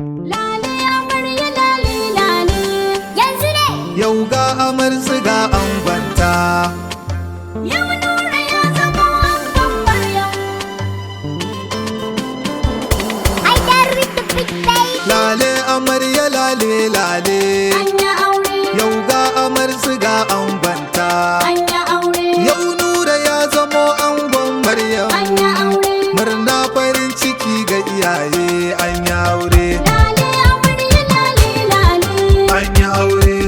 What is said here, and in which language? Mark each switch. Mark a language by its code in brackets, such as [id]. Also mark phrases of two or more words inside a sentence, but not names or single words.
[ha] Lale amarya, lale, lale. Yanzu ne. Yau ga amarsu ga angonta. Yau Nura ya zama angon Maryam. [en] I dare with the big baby. [ha] Lale amarya, lale, lale. An yi aure. Yau ga amarsu ga angonta. An yi aure. Yau Nura ya zamo angon Maryam. An yi aure. Murna farin ciki ga iyaye an yi aure. Lale amarya, lale, lale. An yi aure.